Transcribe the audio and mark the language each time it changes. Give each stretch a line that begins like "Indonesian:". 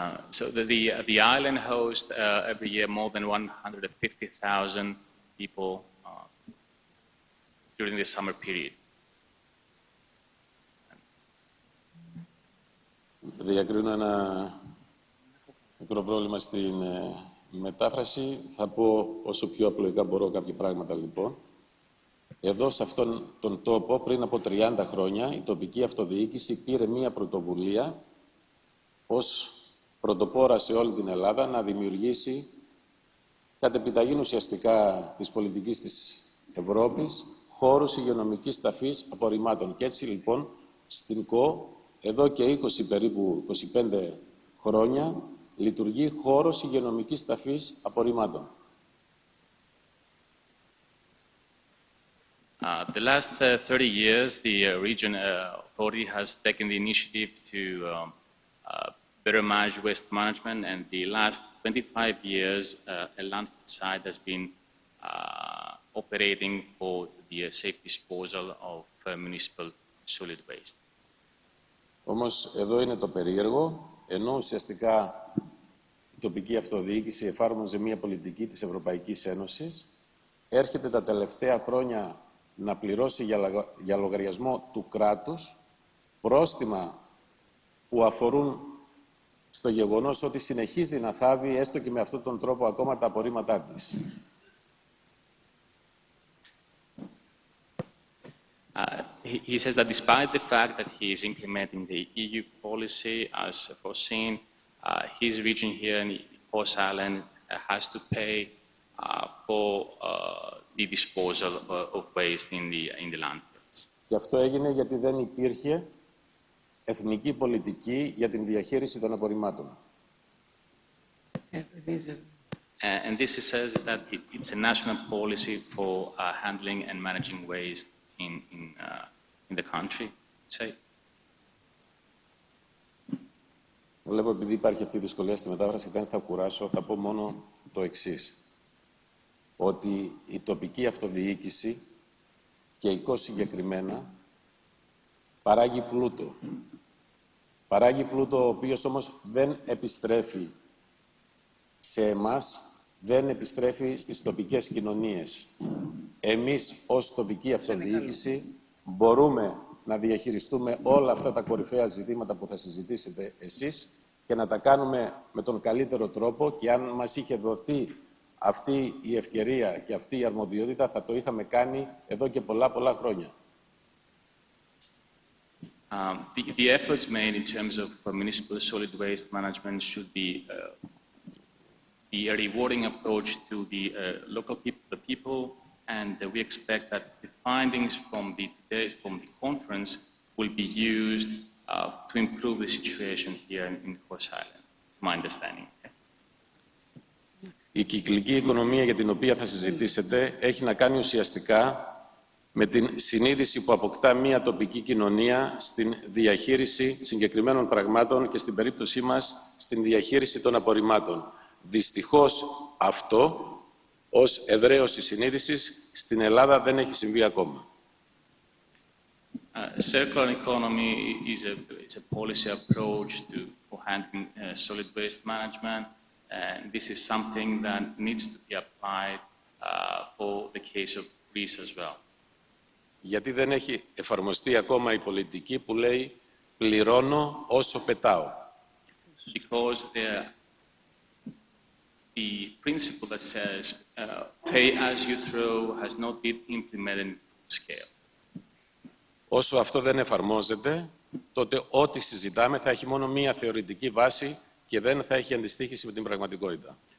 English: So the island hosts every year more than 150,000 people during the summer period.
Greek: Διακρίνω ένα μικρό πρόβλημα στην μετάφραση. Θα πω όσο πιο απλοϊκά μπορώ κάποια πράγματα, λοιπόν. Εδώ, σε αυτόν τον τόπο, πριν από 30 χρόνια, η τοπική αυτοδιοίκηση πήρε μία πρωτοβουλία ως πρωτοπόρα σε όλη την Ελλάδα να δημιουργήσει, κατ' επιταγή ουσιαστικά της πολιτικής της Ευρώπης, χώρους υγειονομικής ταφής απορριμμάτων. Και έτσι λοιπόν στην ΚΟ, εδώ και 20 περίπου 25 χρόνια, λειτουργεί χώρος υγειονομικής ταφής απορριμμάτων.
English: The last 30 years, the region authority has taken the initiative to better manage waste management, and the last 25 years, a landfill site has been operating for the safe disposal of municipal solid waste.
Greek: Όμως εδώ είναι το περίεργο, ενώ ουσιαστικά η τοπική αυτοδιοίκηση εφάρμοζε μια πολιτική της Ευρωπαϊκής Ένωσης, έρχεται τα τελευταία χρόνια να πληρώσει για λογαριασμό του κράτους πρόστιμα που αφορούν στο γεγονός ότι συνεχίζει να θάβει έστω και με αυτόν τον τρόπο ακόμα τα απορρίμματά της.
English: He says that despite the fact that he is implementing the EU policy as foreseen, his region here in Kos Island has to pay for the disposal of waste in the landfills.
Greek: Και αυτό έγινε γιατί δεν υπήρχε εθνική πολιτική για την διαχείριση των απορριμμάτων.
English: And this says that it's a national policy for handling and managing waste in the country. Say.
Greek: Βλέπω, επειδή υπάρχει αυτή η δυσκολία στη μετάφραση, δεν θα κουράσω, θα πω μόνο το εξής. Ότι η τοπική αυτοδιοίκηση και η ΚΟ συγκεκριμένα παράγει πλούτο. Παράγει πλούτο ο οποίος όμως δεν επιστρέφει σε εμάς, δεν επιστρέφει στις τοπικές κοινωνίες. Εμείς ως τοπική αυτοδιοίκηση μπορούμε να διαχειριστούμε όλα αυτά τα κορυφαία ζητήματα που θα συζητήσετε εσείς και να τα κάνουμε με τον καλύτερο τρόπο, και αν μας είχε δοθεί αυτή η ευκαιρία και αυτή η αρμοδιότητα θα το είχαμε κάνει εδώ και πολλά χρόνια.
English: The efforts made in terms of municipal solid waste management should be a rewarding approach to the local people, the people, and we expect that the findings from the conference will be used to improve the situation here in Kos Island, to my understanding.
Greek: Η κυκλική οικονομία για την οποία θα συζητήσετε έχει να κάνει ουσιαστικά με την συνείδηση που αποκτά μια τοπική κοινωνία στην διαχείριση συγκεκριμένων πραγμάτων και στην περίπτωσή μας στην διαχείριση των απορριμμάτων. Δυστυχώς αυτό ως εδραίωση συνείδησης στην Ελλάδα δεν έχει συμβεί ακόμα.
English: Circular economy is a policy approach for handling solid waste management, and this is something that needs to be applied for the case of Greece as well.
Greek: Γιατί δεν έχει εφαρμοστεί ακόμα η πολιτική που λέει πληρώνω όσο πετάω.
English: Because the principle that says pay as you throw has not been implemented in scale.
Greek: Όσο αυτό δεν εφαρμόζεται, τότε ό,τι συζητάμε θα έχει μόνο μία θεωρητική βάση και δεν θα έχει αντιστοίχηση με την πραγματικότητα.